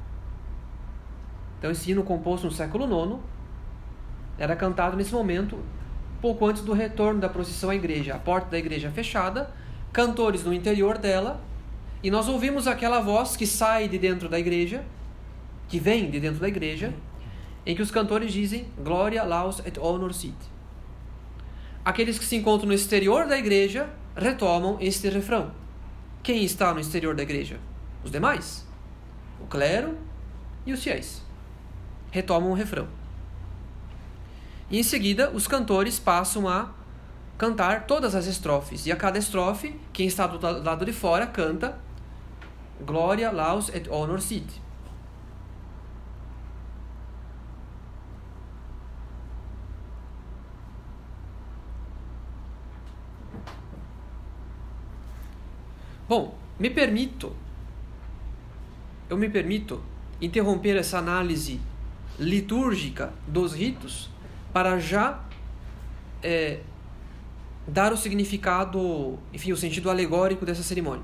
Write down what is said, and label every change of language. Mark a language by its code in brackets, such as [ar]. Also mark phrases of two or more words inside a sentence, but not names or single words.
[pt] Então, esse hino composto no século IX era cantado nesse momento pouco antes do retorno da procissão à igreja. A porta da igreja fechada, cantores no interior dela, e nós ouvimos aquela voz que sai de dentro da igreja, que vem de dentro da igreja, em que os cantores dizem [la] Gloria, laus et honor sit. [pt] Aqueles que se encontram no exterior da igreja retomam este refrão. Quem está no exterior da igreja? Os demais. O clero e os fiéis. Retomam o refrão. E em seguida, os cantores passam a cantar todas as estrofes. E a cada estrofe, quem está do lado de fora canta [la] Gloria, laus et honor sit. [pt] Bom, eu me permito interromper essa análise litúrgica dos ritos para já dar o significado, enfim, o sentido alegórico dessa cerimônia.